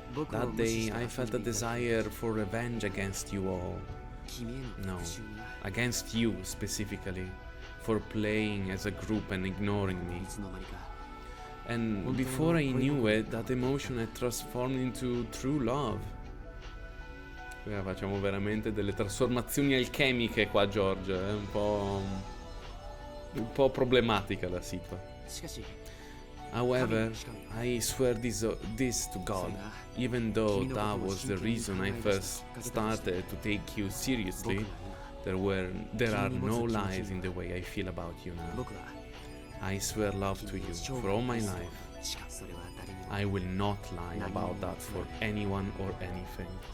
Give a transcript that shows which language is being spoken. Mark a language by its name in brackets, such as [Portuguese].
[English] That day I felt a desire for revenge against you all. No, against you specifically, for playing as a group and ignoring me. And before I knew it, that emotion had transformed into true love. [Italian] Facciamo veramente delle trasformazioni alchemiche qua, George. È un po' problematica la situazione. [English] However, I swear this to God, even though that was the reason I first started to take you seriously, there are no lies in the way I feel about you now. I swear love to you for all my life. I will not lie about that for anyone or anything.